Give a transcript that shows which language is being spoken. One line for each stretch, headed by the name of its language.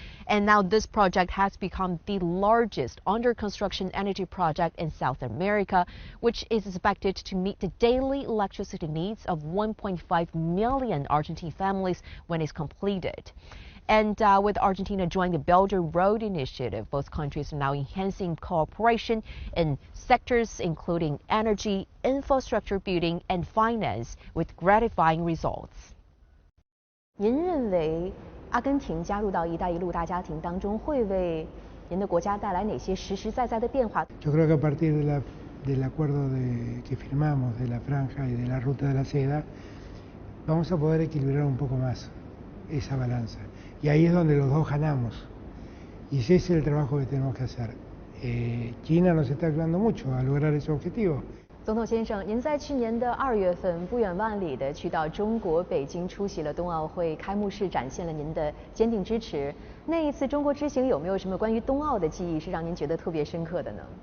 English: And now this project has become the largest under construction energy project in South America, which is expected to meet the daily electricity needs of 1.5 million Argentine families when it's completed. And with Argentina joining the Belt and Road Initiative, both countries are now enhancing cooperation in sectors including energy, infrastructure building, and finance, with gratifying results.
Chinese: 您认为阿根廷加入到"一带一路"大家庭当中，会为您的国家带来哪些实实在在的变化？
Spanish: Yo creo que a partir del acuerdo que firmamos de la franja y de la ruta de la seda, vamos a poder equilibrar un poco más esa balanza. Y ahí es donde los dos ganamos. Y ese es el trabajo que tenemos que hacer. China nos está ayudando mucho a lograr ese objetivo.
Chinese: 总统先生，您在去年的2月份不远万里的去到中国北京出席了冬奥会开幕式，展现了您的坚定支持。那一次中国之行有没有什么关于冬奥的记忆是让您觉得特别深刻的呢？